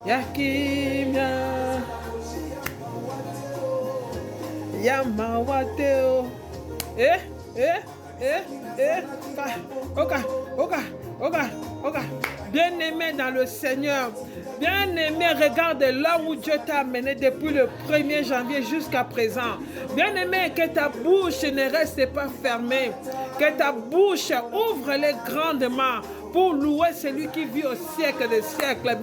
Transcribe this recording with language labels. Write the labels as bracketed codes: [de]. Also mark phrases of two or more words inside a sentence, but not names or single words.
[fr] Yakimia Yamawateo. Eh, eh, eh, eh. Oka, oka, oka, oka. Bien-aimé dans le Seigneur, bien-aimé, regarde là où Dieu t'a amené depuis le 1er janvier jusqu'à présent. Bien-aimé, que ta bouche ne reste pas fermée, que ta bouche ouvre-les grandement pour louer celui qui vit au siècle des siècles.